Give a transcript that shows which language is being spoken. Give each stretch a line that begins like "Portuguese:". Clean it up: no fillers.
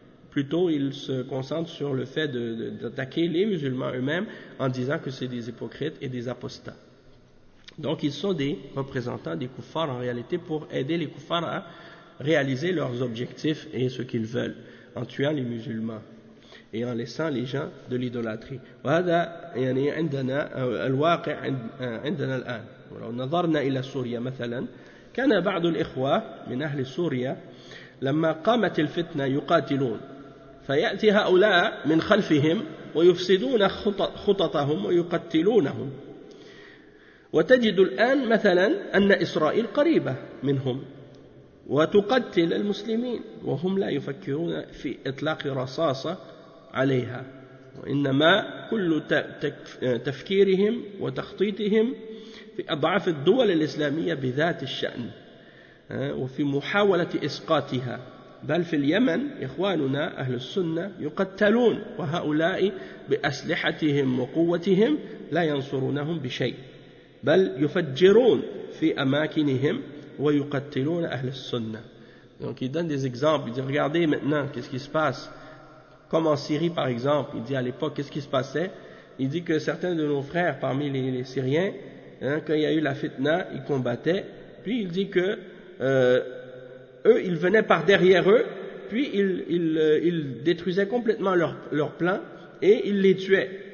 French: Plutôt, ils se concentrent sur le fait d'attaquer les musulmans eux-mêmes en disant que c'est des hypocrites et des apostats. Donc, ils sont des représentants des kuffars en réalité pour aider les kuffars à réaliser leurs objectifs et ce qu'ils veulent en tuant les musulmans. et en laissant les gens de l'idolâtrie.
Arabic: وهذا يعني عندنا الواقع عندنا الآن. ولو نظرنا إلى سوريا مثلا كان بعض الإخوة من أهل سوريا لما قامت الفتنة يقاتلون فيأتي هؤلاء من خلفهم ويفسدون خططهم ويقتلونهم وتجد الآن مثلا أن إسرائيل قريبة منهم وتقتل المسلمين وهم لا يفكرون في إطلاق رصاصة عليها وإنما كل تفكيرهم وتخطيطهم في أضعاف الدول الإسلامية بذات الشأن وفي محاولة إسقاطها بل في اليمن إخواننا أهل السنة يقتلون وهؤلاء بأسلحتهم وقوتهم لا ينصرونهم بشيء بل يفجرون في أماكنهم ويقتلون أهل السنة.
French: Donc il donne des exemples. Il dit regardez maintenant qu'est-ce qui se passe. Comme en Syrie par exemple. Il dit à l'époque qu'est-ce qui se passait. Il dit que certains de nos frères parmi les Syriens, quand il y a eu la fitna, ils combattaient. Puis il dit que eux, ils venaient par derrière eux, puis ils détruisaient complètement leur plan et ils les tuaient.